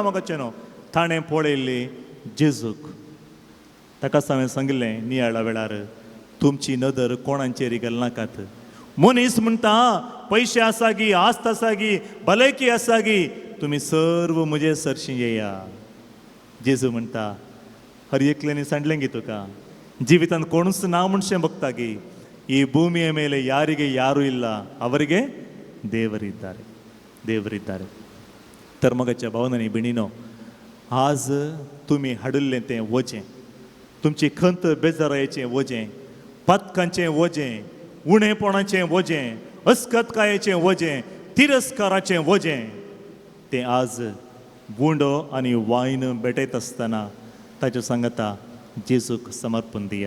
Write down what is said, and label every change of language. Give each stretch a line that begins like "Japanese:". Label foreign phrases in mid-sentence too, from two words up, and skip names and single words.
Konkani: मोगाचें न्हू, ताणें पळयल्ली जेजूक. ताकाच हांवें सांगिल्लें नियाळा वेळार, तुमची नदर कोणाचेर घालनाकात. मनीस म्हणटा पयशे आसा गी, आस्त आसा गी, भलायकी आसा गी, तुमी सर्व म्हजे सरशी येया. जेजू म्हणटा हर एकल्यानी सांडलें गी तुका, ಜೀವಿತಾಂತ ಕೋಣಸ್ ನಾ
Kannada: ಮನುಷ್ಯ ಭಕ್ತಾಗಿ ಈ ಭೂಮಿಯ ಮೇಲೆ ಯಾರಿಗೆ ಯಾರೂ ಇಲ್ಲ, ಅವರಿಗೆ ದೇವರಿದ್ದಾರೆ, ದೇವರಿದ್ದಾರೆ.
Konkani: तरमगाच्या भावनांनी बिणीनो, आज तुम्ही हाडुल्लें तें वजें, तुमची खंत बेजारायेचें वजें, पातकांचें वजें, उणेपणाचें वजें, अस्कतकायेचें वजें, तिरस्काराचें वजें, तें आज गुंडो आनी वायन भेटयत आसतना ताच्या सांगता जेजूक समर्पण दिया.